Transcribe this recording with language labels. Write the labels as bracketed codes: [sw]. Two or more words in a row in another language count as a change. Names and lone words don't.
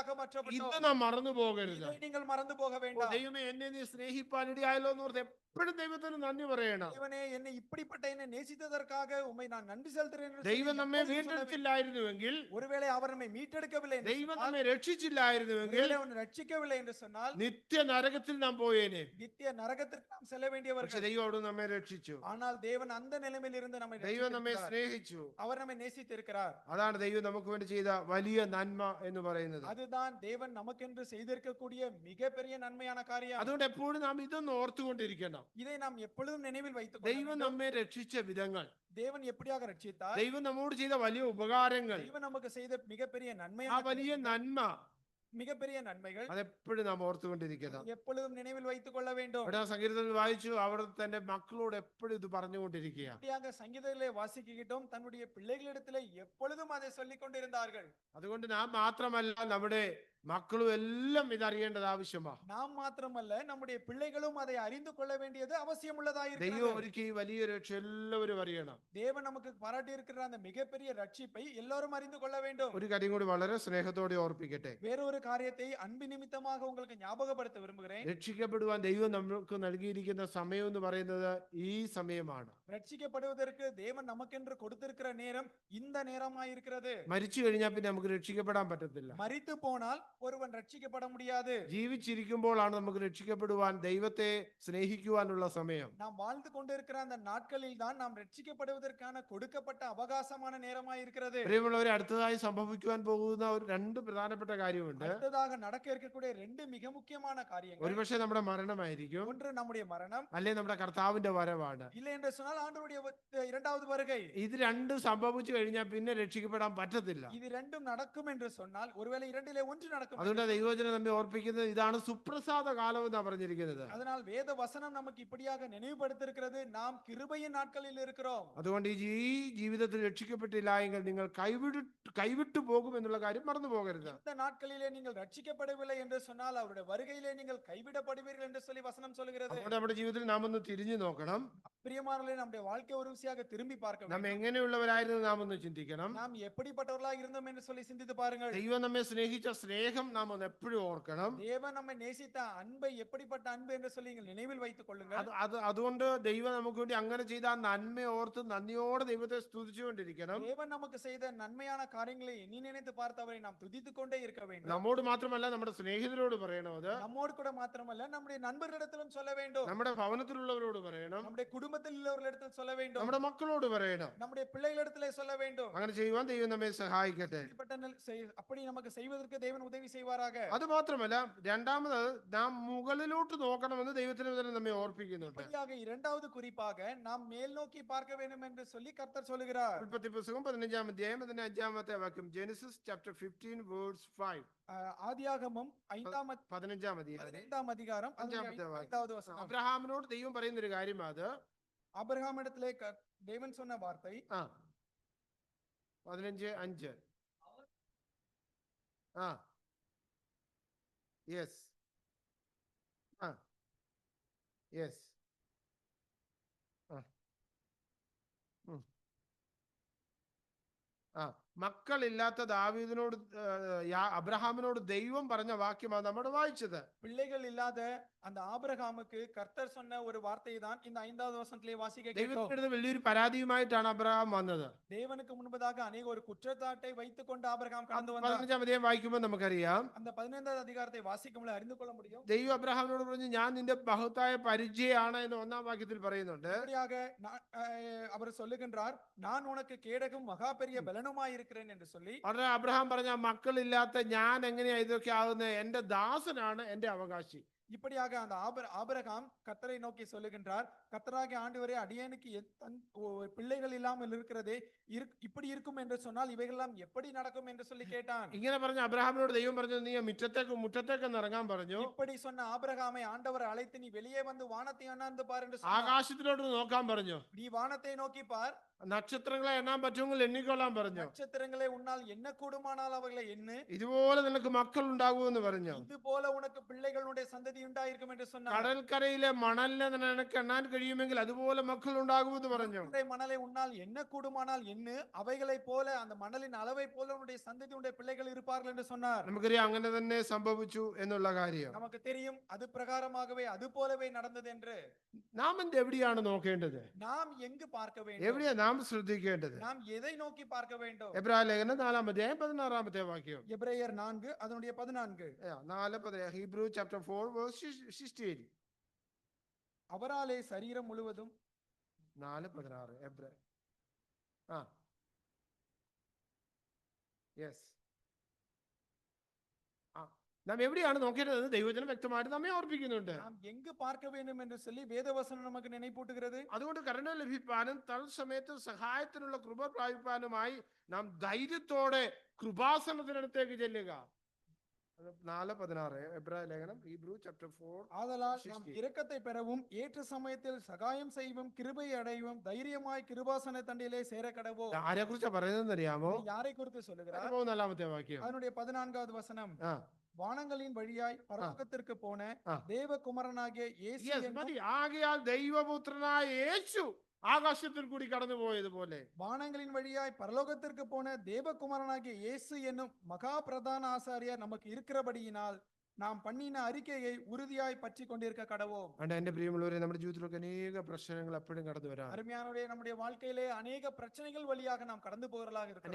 [ml] ഇത് [ta] மாற்றப்பட்டோம். [ml] നാം മറന്നു പോകരുത്. [ta] இதை நீங்கள் மறந்து போக [ml] ഓ, [ta] வேண்டாம். [ml] ദൈവമേ എന്നെ നീ സ്നേഹിപ്പാനിടയായല്ലോ എന്ന് ഓർത്ത് എപ്പോഴും ദൈവത്തിന് നന്ദി പറയണം. [ta] தேவனே, என்னை இப்படிப்பட்ட என்னை நேசித்ததற்காக உம்மை நான் நன்றி செலுத்துகிறேன் என்று [ml] ദൈവം [ta] சொல்லி [ml] നമ്മെ [ta] எப்பொழுதும் சொல்ல வேண்டும். [ml] വീണ്ടെടുത്തില്ലായിരുന്നുവെങ്കിൽ, [ta] ஒருவேளை அவர் நம்மை மீட்டெடுக்கவில்லை என்று [ml] ദൈവം [ta] சொன்னால், [ml] നമ്മെ രക്ഷിച്ചില്ലായിരുന്നുവെങ്കിൽ, [ta] ஒருவேளை அவன் ரட்சிக்கவில்லை என்று சொன்னால், [ml] നിത്യ നരകത്തിൽ നാം പോയേനെ. [ta] நித்திய நரகத்திற்கு நாம் செல்ல [ml] പക്ഷെ [ta] வேண்டியவர்கள். [ml] ദൈവം അവിടെ നമ്മെ രക്ഷിച്ചു. [ta] ஆனால் தேவன் அந்த நிலைமையில் இருந்து நம்மை [ml] ദൈവം നമ്മെ [ta] ரட்சித்திருக்கிறார். [ml] സ്നേഹിച്ചു. [ta] அவர் நம்மை நேசித்திருக்கிறார். [ml] അതാണ് ദൈവം നമുക്ക് വേണ്ടി ചെയ്ത വലിയ നന്മ എന്ന് പറയുന്നത്. [ta] அதுதான் தேவன் நமக்கென்று செய்திருக்கக்கூடிய மிகப்பெரிய நன்மையான காரியம். [ml] അതുകൊണ്ട് എപ്പോഴും നാം ഇതൊന്ന് ഓർത്തുകൊണ്ടിരിക്കണം. [ta] இதை நாம் எப்பொழுதும் நினைவில் வைத்துக் கொள்ள [ml] ദൈവം [ta] வேண்டும். [ml] നമ്മെ രക്ഷിച്ച വിധങ്ങൾ, [ta] தேவன் எப்படியாக ரட்சித்தார், [ml] ദൈവം നമ്മോട് ചെയ്ത വലിയ ഉപകാരങ്ങൾ, [ta] தேவன் நமக்கு செய்த மிகப்பெரிய [ml] ആ [ta] நன்மையான [ml] വലിയ നന്മ [ta] மிகப்பெரிய நன்மைகள் [ml] അതെപ്പോഴും നാം ഓർത്തുകൊണ്ടിരിക്കണം. [ta] எப்பொழுதும் நினைவில் வைத்துக் கொள்ள வேண்டும். [ml] ഇവിടെ സങ്കീർത്തനത്തിൽ വായിച്ചു, അവർ തന്റെ മക്കളോട് എപ്പോഴും ഇത് പറഞ്ഞുകൊണ്ടിരിക്കുക. [ta] இப்படியாக சங்கீதத்திலே வாசிக்கிட்டோம், தன்னுடைய பிள்ளைகளிடத்திலே எப்பொழுதும் அதை சொல்லிக் கொண்டிருந்தார்கள். [ml] അതുകൊണ്ട് നാം മാത്രമല്ല, നമ്മുടെ മക്കളും എല്ലാം ഇതറിയേണ്ടത് ആവശ്യമാണ്. [ta] நாம் மாத்திரமல்ல, நம்முடைய பிள்ளைகளும் அதை அறிந்து கொள்ள வேண்டியது அவசியம் உள்ளதாக [ml] ദൈവം [ta] இருக்கிறது. [ml] ഒരുക്കി ഈ വലിയ രക്ഷ എല്ലാവരും അറിയണം. [ta] தேவன் நமக்கு பாராட்டி இருக்கிற அந்த மிகப்பெரிய ரட்சிப்பை எல்லாரும் அறிந்து கொள்ள வேண்டும். [ml] ഒരു കാര്യം കൂടി വളരെ സ്നേഹത്തോടെ ഓർപ്പിക്കട്ടെ. [ta] வேறொரு காரியத்தை அன்பு நிமித்தமாக உங்களுக்கு ஞாபகப்படுத்த விரும்புகிறேன். [ml] രക്ഷിക്കപ്പെടുവാൻ ദൈവം നമുക്ക് നൽകിയിരിക്കുന്ന സമയം എന്ന് പറയുന്നത് ഈ സമയമാണ്. [ta] ரட்சிக்கப்படுவதற்கு தேவன் நமக்கென்று கொடுத்திருக்கிற நேரம் இந்த நேரமாயிருக்கிறது. [ml] മരിച്ചു കഴിഞ്ഞാൽ പിന്നെ നമുക്ക് രക്ഷിക്കപ്പെടാൻ പറ്റത്തില്ല. [ta] மரித்து போனால் ஒருவன் ரட்சிக்கப்பட முடியாது. [ml] ജീവിച്ചിരിക്കുമ്പോഴാണ് നമുക്ക് രക്ഷിക്കപ്പെടുവാൻ, ദൈവത്തെ സ്നേഹിക്കുവാനുള്ള സമയം. [ta] நாம் வாழ்ந்து கொண்டிருக்கிற அந்த நாட்களில் தான் நாம் ரட்சிக்கப்படுவதற்கான கொடுக்கப்பட்ட அவகாசமான நேரமாயிருக்கிறது. [ml] പ്രിയമുള്ളവരെ, അടുത്തതായി സംഭവിക്കുവാൻ പോകുന്ന ഒരു രണ്ട് പ്രധാനപ്പെട്ട കാര്യമുണ്ട്. [ta] அடுத்ததாக நடக்க இருக்கக்கூடிய ரெண்டு மிக முக்கியமான காரியங்கள். [ml] ഒരുപക്ഷെ നമ്മുടെ മരണമായിരിക്കും, [ta] ஒன்று நம்முடைய மரணம், [ml] അല്ലെ നമ്മുടെ കർത്താവിന്റെ വരവാണ്. [ta] இல்லை என்று சொன்னால் ஆண்டவருடைய இரண்டாவது வருகை. [ml] ഇത് രണ്ടും സംഭവിച്ചു കഴിഞ്ഞാൽ പിന്നെ രക്ഷിക്കപ്പെടാൻ പറ്റത്തില്ല. [ta] இது ரெண்டும் நடக்கும் என்று சொன்னால் ஒருவேளை இரண்டிலே ஒன்று நடக்கும். [ml] അതുകൊണ്ട് ദൈവവചനം നമ്മെ ഓർപ്പിക്കുന്നത് ഇതാണ് സുപ്രസാദ കാലം എന്നാണ് പറഞ്ഞിരിക്കുന്നത്. [ta] அதனால் வேத வசனம் நமக்கு இப்படியாக நினைவுபடுத்திருக்கிறது, நாம் கிருபையின் நாட்களில் இருக்கிறோம். [ml] അതുകൊണ്ട് ഈ ജീവിതത്തിൽ രക്ഷിക്കപ്പെട്ടില്ല എങ്കിൽ നിങ്ങൾ കൈവിട്ടു പോകും എന്നുള്ള കാര്യം മറന്നു പോകരുത്. [ta] இந்த நாட்களிலே நீங்கள் ரட்சிக்கப்படவில்லை என்று சொன்னால் அவருடைய வருகையிலே நீங்கள் கைவிடப்படுவீர்கள் என்று சொல்லி வசனம் சொல்கிறது. [ml] അതുകൊണ്ട് നമ്മുടെ ജീവിതത്തിൽ നാം ഒന്ന് തിരിഞ്ഞു നോക്കണം. [ta] பிரியமானவர்களே, நம்முடைய வாழ்க்கை ஒரு விஷயாக திரும்பி பார்க்க [ml] നാം [ta] வேண்டும். [ml] എങ്ങനെയുള്ളവരായിരുന്നു നാം ഒന്ന് ചിന്തിക്കണം. [ta] நாம் எப்படிப்பட்டவர்களாக இருந்தோம் என்று சொல்லி சிந்தித்து பாருங்கள். [ml] ദൈവം നമ്മെ സ്നേഹിച്ച സ്നേഹം നാം ഒന്ന് എപ്പോഴും ഓർക്കണം. [ta] தேவன் நம்மை நேசித்த அன்பை, எப்படிப்பட்ட அன்பு என்று சொல்லி நீங்கள் நினைவில் வைத்துக் கொள்ளுங்கள். [ml] അതുകൊണ്ട് ദൈവം നമുക്ക് വേണ്ടി അങ്ങനെ ചെയ്ത ആ നന്മയെ ഓർത്ത് നന്ദിയോടെ ദൈവത്തെ സ്തുതിച്ചുകൊണ്ടിരിക്കണം. [ta] தேவன் நமக்கு செய்த நன்மையான காரியங்களை எண்ணி நினைத்து பார்த்தவரை நாம் துதித்துக் கொண்டே இருக்க வேண்டும். [ml] നമ്മോട് മാത്രമല്ല, നമ്മുടെ സ്നേഹിതരോട് പറയണം. അത് [ta] நம்மோடு கூட மாத்திரமல்ல, நம்முடைய நண்பர்களிடத்திலும் சொல்ல வேண்டும். [ml] നമ്മുടെ ഭവനത്തിലുള്ളവരോട് പറയണം. [ta] நம்முடைய குடும்பத்தில் உள்ளவர்களிடத்தில் சொல்ல வேண்டும். [ml] നമ്മുടെ മക്കളോട് പറയണം. [ta] நம்முடைய பிள்ளைகளிடத்திலே சொல்ல வேண்டும். [ml] അങ്ങനെ ചെയ്യുവാൻ ദൈവം നമ്മെ സഹായിക്കട്ടെ. [ta] அப்படி நமக்கு செய்வதற்கு தேவன் உதவி செய்வாராக. [ml] അത് മാത്രമല്ല, രണ്ടാമത് നാം മുകളിലോട്ട് നോക്കണമെന്ന് ദൈവത്തിന് വചനം നമ്മെ ഓർപ്പിക്കുന്നുണ്ട്. [ta] இப்படியாக இரண்டாவது குறிப்பாக நாம் மேல் நோக்கி பார்க்க வேண்டும் என்று சொல்லி கர்த்தர் சொல்லுகிறார். [ml] ഉൽപ്പത്തി പുസ്തകം 15-ാം അധ്യായം 15-ാമത്തെ വാക്യം, [en] Genesis chapter 15 verse 5. [ta] ஆதியாகமம் 5-ാം [ml] 15-ാം അധ്യായം [ta] 15-ാം அதிகாரம் 5-வது வசனம். [ml] അബ്രഹാമിനോട് ദൈവം പറയുന്ന ഒരു കാര്യം, അത് [ta] ஆபிரகாமிடத்திலே தேவன் சொன்ன வார்த்தை 15:5. [en] yes yes [ml] മക്കളില്ലാത്ത ദാവീദിനോട് അബ്രഹാമിനോട് ദൈവം പറഞ്ഞ വാക്യമാണ് നമ്മൾ വായിച്ചത്. [ta] பிள்ளைகள் இல்லாத அந்த ஆபிரகாமுக்கு கர்த்தர் சொன்ன ஒரு வார்த்தையை தான் இந்த 5வது வசனத்திலே வாசிக்க கேட்டோம். [ml] ദൈവത്തിന്റെ വലിയൊരു പരാതിയുമായിട്ടാണ് അബ്രഹാം വന്നത്. [ta] தேவனுக்கு முன்பதாக அநேக ஒரு குற்றச்சாட்டை வைத்துக் கொண்டு ஆபிரகாம் கடந்து வந்தார். [ml] 15-ാം അധ്യായം വായിക്കുമ്പോൾ നമുക്കറിയാം, [ta] அந்த 15வது அதிகாரத்தை വാசிക്കുമ്പോൾ അറിந்து கொள்ள முடியும். [ml] ദൈവം അബ്രഹാമിനോട് പറഞ്ഞു, ഞാൻ നിന്റെ ബഹുത്തായ പരിചയാണ് എന്ന് 1-ാം വാക്യത്തിൽ പറയുന്നുണ്ട്. [ta] இப்படியாக அவர் சொல்லுகின்றார், நான் உனக்கு கேடகம் மகா பெரிய பலனுமாய் இருக்கிறேன் என்று சொல்லி. [ml] ഉടനെ അബ്രഹാം പറഞ്ഞ, മക്കളില്ലാത്ത ഞാൻ എങ്ങനെയാ ഇതൊക്കെ ആകുന്നത്? എന്റെ ദാസനാണ് എന്റെ അവകാശി. [ta] இப்படியாக அந்த ஆபிரகாம் கர்த்தரை நோக்கி சொல்லுகின்றார், கர்த்தராகிய ஆண்டவரே, அடியேனுக்கு பிள்ளைகள் இல்லாமல் இருக்கிறதே, இப்படி இருக்கும் என்று சொன்னால் இவைகளெல்லாம் எப்படி நடக்கும் என்று சொல்லி கேட்டான். [ml] ഇങ്ങനെ പറഞ്ഞ അബ്രഹാമിനോട് ദൈവം പറഞ്ഞു, നീ മുറ്റത്തേക്ക് ഇറങ്ങാൻ പറഞ്ഞു. [ta] இப்படி சொன்ன ஆபிரகாமை ஆண்டவர் அழைத்து, நீ வெளியே வந்து வானத்தை அண்ணாந்து பார் என்று சொன்னார். [ml] ആകാശത്തിലോട്ട് നോക്കാൻ പറഞ്ഞു. [ta] நீ வானத்தை நோக்கி பார், [ml] നക്ഷത്രങ്ങളെ എണ്ണാൻ പറ്റുമെങ്കിൽ എണ്ണിക്കൊള്ളാൻ പറഞ്ഞു. [ta] நட்சத்திரங்களை உன்னால் என்ன கூடுமானால் அவைகளை எண்ணு, [ml] ഇതുപോലെ നിനക്ക് മക്കൾ ഉണ്ടാകുമെന്ന് പറഞ്ഞു. [ta] இது போல உனக்கு பிள்ளைகளுடைய சந்ததி ഉണ്ടായിരിക്കും என்று சொன்னார். [ml] കടൽക്കരയിലെ മണലിനെ നിനക്ക് എണ്ണാൻ കഴിയുമെങ്കിൽ അതുപോലെ മക്കൾ ഉണ്ടാകുമെന്ന് പറഞ്ഞു. [ta] மணலை உன்னால் என்ன கூடுமானால் எண்ணு, அவைகளை போல அந்த மணலின் அளவை போல உன்னுடைய சந்ததி உடைய பிள்ளைகள் இருப்பார்கள் என்று சொன்னார். [ml] നമുക്കറിയാം അങ്ങനെ തന്നെ സംഭവിച്ചു എന്നുള്ള കാര്യം. [ta] நமக்கு தெரியும், அது பிரகாரமாகவே அது போலவே நடந்தது என்று. [ml] നാം എവിടെയാണ് നോക്കേണ്ടത്? [ta] நாம் എங்கு பார்க்க வேண்டும்? [ml] എവിടെയാ നാം ശ്രദ്ധിക്കേണ്ടത്? [ta] நாம் எதை நோக்கி பார்க்க வேண்டும்? [ml] എബ്രായ ലേഖനം 4-ാം അധ്യായം 16-ാമത്തെ വാക്യം. [ta] எபிரேயர் 4 அதனுடைய 14. [ml] 4 [en] Hebrews chapter 4 verse 16. [ta] அவராலே சரீரம் முழுவதும் [ml] 4:16 എബ്രായ. യെസ് നാം എവിടെയാണ് നോക്കേണ്ടത്? ദൈവവചനം വ്യക്തമായിട്ട് നമ്മെ ഓർപ്പിക്കുന്നുണ്ട്. [ta] நாம் எங்கு பார்க்க வேண்டும் என்று சொல்லி வேதவசனம் நமக்கு நினைப்பூட்டுகிறது. [ml] അതുകൊണ്ട് കരുണ ലഭിപ്പാനും തത്സമയത്ത് സഹായത്തിനുള്ള കൃപ പ്രാപിപ്പാനുമായി നാം ധൈര്യത്തോടെ കൃപാസനത്തിനടുത്തേക്ക് ചെല്ലുക. 4:16 എബ്രായ ലേഖനം, [en] Hebrews chapter 4. [ta] ஆதலால் நாம் இரக்கத்தை பெறவும் ஏற்ற சமயத்தில் சகாயம் செய்யவும் கிருபை அடையவும் தைரியமாய் கிருபாசன தண்டிலே சேர கடவோம். [ml] ആരെ കുറിച്ചാ പറയുന്നതെന്ന് അറിയാമോ? [ta] யாரை குறித்து சொல்லுகிறார்? [ml] അനുഭവം 4-ാമത്തെ വാക്യം. [ta] அதனுடைய 14வது வசனம். வானங்களின் வழியாய் பரலோகத்திற்கு போன தேவகுமாரனாகிய இயேசு [ml] Yes, മതി. ആകയാൽ ദൈവപുത്രനായ യേശു ആകാശത്തിൽ കൂടി കടന്നു പോയതുപോലെ [ta] வானங்களின் வழியாய் பரலோகத்திற்கு போன தேவகுமாரனாகிய இயேசு என்னும் மகா பிரதான ஆசாரியர் நமக்கு இருக்கிறபடியினால் நாம் பண்ணின அறிக்கையை உறுதியாய் பற்றி கொண்டிருக்க கடவோம். [ml] എന്റെ പ്രിയമുള്ളവരെ, നമ്മുടെ ജീവിതത്തിലൊക്കെ അനേക പ്രശ്നങ്ങൾ എപ്പോഴും കടന്നു വരാം. [ta] அருமையானவரே, நம்முடைய வாழ்க்கையிலே அநேக பிரச்சனைகள் வழியாக நாம் கடந்து போகிறவர்களாக இருக்கிறோம்.